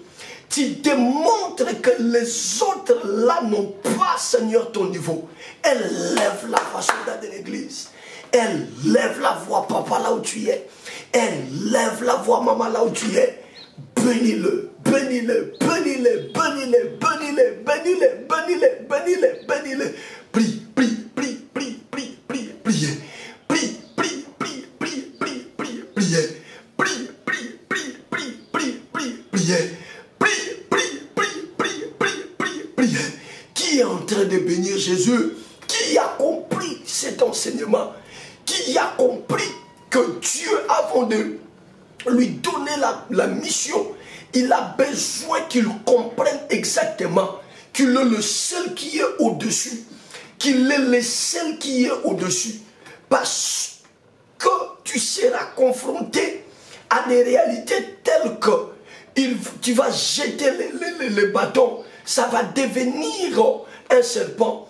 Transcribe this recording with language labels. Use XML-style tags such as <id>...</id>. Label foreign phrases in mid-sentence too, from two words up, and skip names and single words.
<fr>Tu démontres que les autres là n'ont pas, Seigneur, ton niveau. Elle lève la voix soldat de l'église. Elle lève la voix papa là où tu es. Elle lève la voix maman là où tu es. Bénis-le, bénis-le, bénis-le, bénis-le, bénis-le, bénis-le, bénis-le, bénis-le, bénis-le. Prie, prie, prie, prie, prie, prie, priez. Prie, prie, prie, prie, prie, prie, priez. Prie, prie, prie, prie, prie, prie, priez. Prie, prie, prie, prie, prie, prie, priez. Qui est en train de bénir Jésus? Qui a compris cet enseignement? Qui a compris que Dieu, avant de lui donner la mission, il a besoin qu'il comprenne exactement qu'il est le seul qui est au-dessus, qu'il est le seul qui est au-dessus, parce que tu seras confronté à des réalités telles que tu vas jeter les bâtons, ça va devenir un serpent.</fr>